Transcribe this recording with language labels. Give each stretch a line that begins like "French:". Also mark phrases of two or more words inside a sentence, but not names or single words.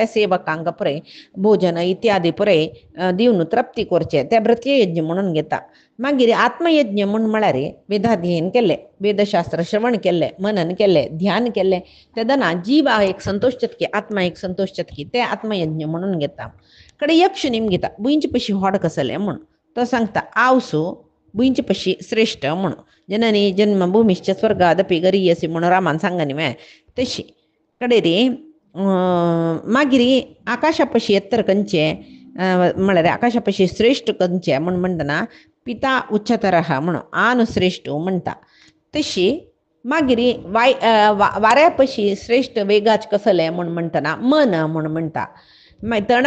Konkani: सेवकांक पळय भोजन इत्यादी पळय दिवन तृप्ती करचे ते भृत्ययज्ञ म्हणून घेता मागीर आत्मयज्ञ म्हूण म्हळ्यार वेदाध्ययन केलें वेदशास्त्र श्रवण केलें मनन केलें ध्यान केलें तेदना जीव एक संतोष चतकी आत्मा एक संतोष चतकी ते आत्मयज्ञ म्हणून घेता कडे यक्ष निमगिता बुंयचे पशी होड कसलें म्हूण तो सांगता आवसू बुंयचे पशी श्रेष्ठ म्हूण
Sanskrit: जननी जन्मभूमिश्च स्वर्गादपि गरीयसी
Konkani: म्हणून रामान सांगा न्ही तशी कडेर मागीर आकाशा पशी एत्तर खंयचे म्हळ्यार आकाशा पशी श्रेष्ठ खंयचे म्हूण म्हणटना
Sanskrit: पिता उच्चतरः
Konkani: म्हणून आन श्रेष्ठ म्हणटा तशी मागीर वाऱ्या पशी श्रेष्ठ वेगाच कसलें म्हूण म्हणटना मन म्हूण म्हणटा मागीर तणा